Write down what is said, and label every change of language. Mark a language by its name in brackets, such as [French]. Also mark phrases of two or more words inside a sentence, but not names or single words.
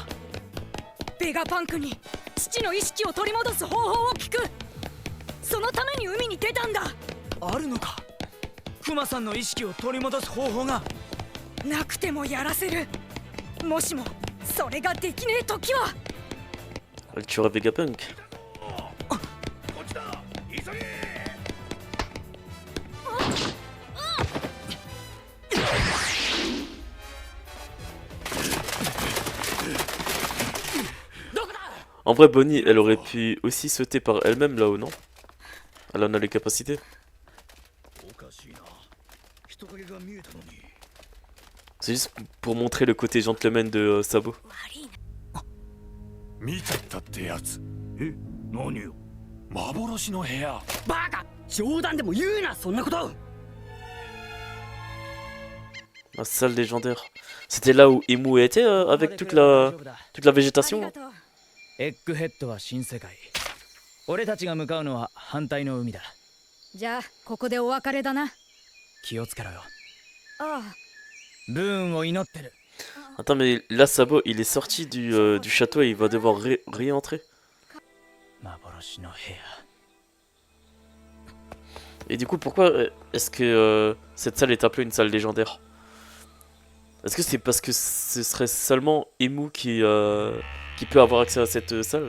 [Japanese] ベガパンクに父の意識を取り戻す方法を聞く。そのために海に出たんだ。あるのか？クマさんの意識を取り戻す方法が。なくてもやらせる。もしもそれができねえ時は。 [French] Elle tuera Vegapunk. En vrai, Bonnie, elle aurait pu aussi sauter par elle-même là-haut, non? Elle en a les capacités. C'est juste pour montrer le côté gentleman de Sabo. [Japanese] 見ちゃったってやつ。え、何よ。幻の部屋。バカ、冗談でも言うな、そんなこと。 [French] La salle légendaire. C'était là où Imu était avec toute la végétation. [Japanese] エッグヘッドは新世界。俺たちが向かうのは反対の海だ。じゃあここでお別れだな。気をつけろよ。ああ。ブーンを祈ってる。 [French] Attends, mais là, Sabo, il est sorti du château et il va devoir réentrer. Et du coup, pourquoi est-ce que cette salle est appelée une salle légendaire? Est-ce que c'est parce que ce serait seulement Imu qui peut avoir accès à cette salle?